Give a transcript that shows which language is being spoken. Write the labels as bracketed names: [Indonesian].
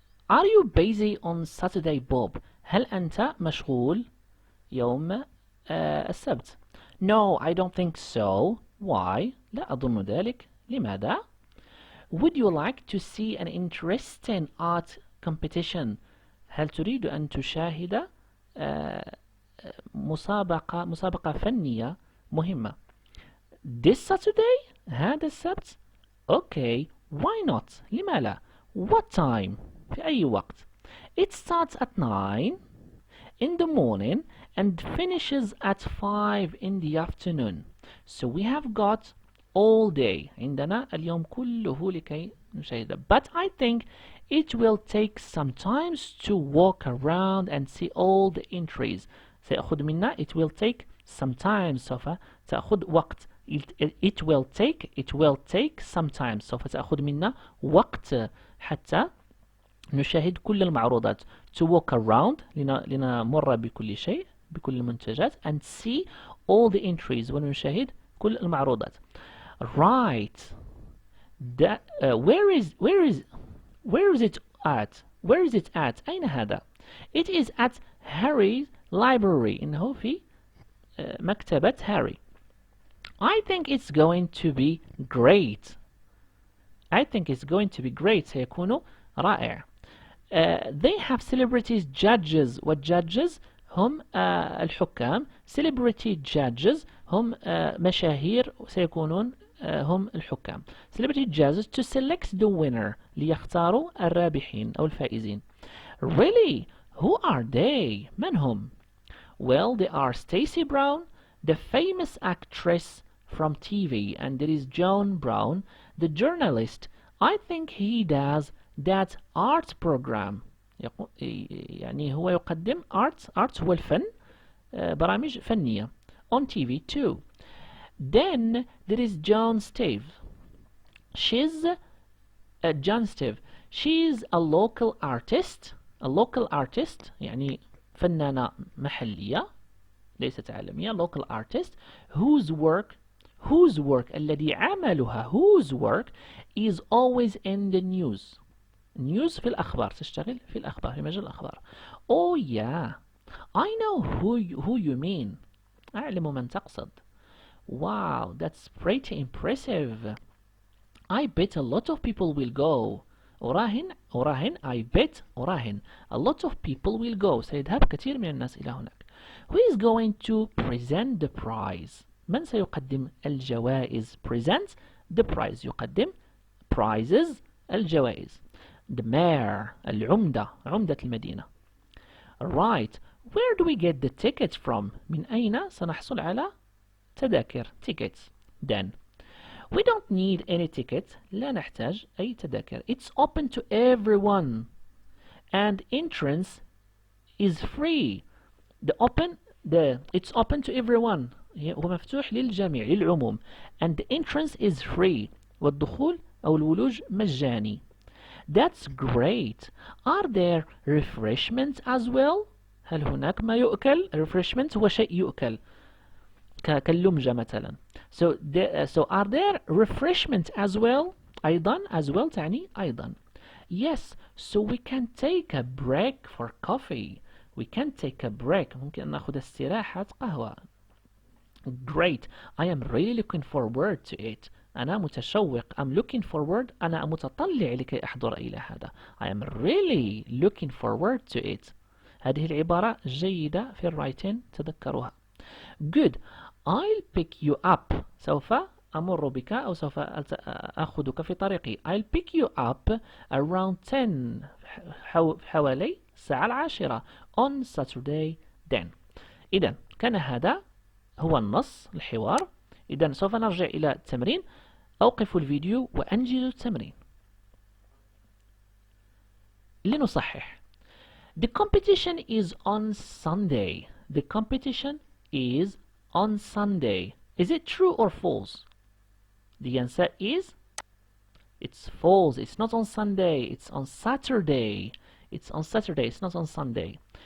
[English] Are you busy on Saturday, Bob? [Arabic] هل أنت مشغول يوم السبت؟ [English] No, I don't think so. Why? [Arabic] لا أظن ذلك. لماذا؟ [English] Would you like to see an interesting art competition? [Arabic] هل تريد أن تشاهد مسابقة فنية مهمة؟ [English] This Saturday؟ [Arabic] هذا السبت؟ [English] Okay, why not? [Arabic] لما لا؟ [English] What time? [Arabic] في أي وقت؟ [English] It starts at 9 in the morning and finishes at 5 in the afternoon. So we have got all day. [Arabic] عندنا اليوم كله لكي نشاهده. [English] But I think it will take some time to walk around and see all the entries. [Arabic] سيأخذ منا [English] it will take some time. [Arabic] سوف تأخذ وقت. [English] It will take some time. [Arabic] سوف تأخذ منا وقت حتى نشاهد كل المعروضات. [English] To walk around [Arabic] لنمر بكل شيء بكل المنتجات [English] and see all the entries [Arabic] ونشاهد كل المعروضات. [English] Right. That, where is it at? Where is it at? [Arabic] أين هذا? [English] It is at Harry's library. [Arabic] إنه في مكتبة هاري. [English] I think it's going to be great. I think it's going to be great. [Arabic] سيكون رائع. [English] They have celebrities judges. What judges [Arabic] هم الحكام. [English] Celebrity judges [Arabic] هم مشاهير سيكونون هم الحكام. [English] Celebrity judges to select the winner [Arabic] ليختاروا الرابحين أو الفائزين. [English] Really? Who are they? [Arabic] من هم? [English] Well, they are Stacey Brown, the famous actress from TV, and there is John Brown, the journalist. I think he does that art program. [Arabic] يعني هو يقدم art هو الفن برامج فنية [English] on TV too. Then there is John Stave. She's a local artist. [Arabic] يعني فنانة محلية ليست عالمية. [English] Local artist whose work [Arabic] الذي عملها [English] whose work is always in the news. [Arabic] news في الأخبار. تشتغل في الأخبار في مجال الأخبار. [English] Oh yeah, I know who you mean. [Arabic] أعلم من تقصد. [English] Wow, that's pretty impressive. I bet a lot of people will go. أراهن a lot of people will go. [Arabic] سيذهب كثير من الناس إلى هناك. [English] Who is going to present the prize? [Arabic] من سيقدم الجوائز? [English] Present the prize. [Arabic] يقدم prizes الجوائز. [English] The mayor [Arabic] عمدة المدينة. [English] Right. Where do we get the tickets from? [Arabic] من أين سنحصل على تذاكر tickets? [English] Then we don't need any ticket. [Arabic] لا نحتاج أي تذاكر. [English] It's open to everyone and entrance is free. It's open to everyone. [Arabic] هو مفتوح للجميع للعموم. [English] And the entrance is free. [Arabic] والدخول أو الولوج مجاني. [English] That's great. Are there refreshments as well? [Arabic] هل هناك ما يؤكل؟ refreshment هو شيء يؤكل كاللمجة مثلا. [English] So are there refreshments as well? [Arabic] أيضا as well تعني أيضا. [English] Yes, so we can take a break for coffee. We can take a break. [Arabic] ممكن أن نأخذ استراحة قهوة. [English] Great. I am really looking forward to it. [Arabic] أنا متشوق. [English] I'm looking forward. [Arabic] أنا متطلع لكي أحضر إلى هذا. [English] I am really looking forward to it. [Arabic] هذه العبارة جيدة في الرايتين، تذكروها. [English] Good. I'll pick you up. [Arabic] سوف أمر بك أو سوف أخذك في طريقي. [English] I'll pick you up around 10 [Arabic] حوالي الساعة 10 [English] on Saturday then. [Arabic] إذن كان هذا هو النص الحوار. إذن سوف نرجع إلى التمرين. أوقف الفيديو وأنجز التمرين. لنصحح. [English] The competition is on Sunday. The competition is on Sunday. Is it true or false? The answer is it's false. It's not on Sunday. It's on Saturday. It's on Saturday. It's not on Sunday.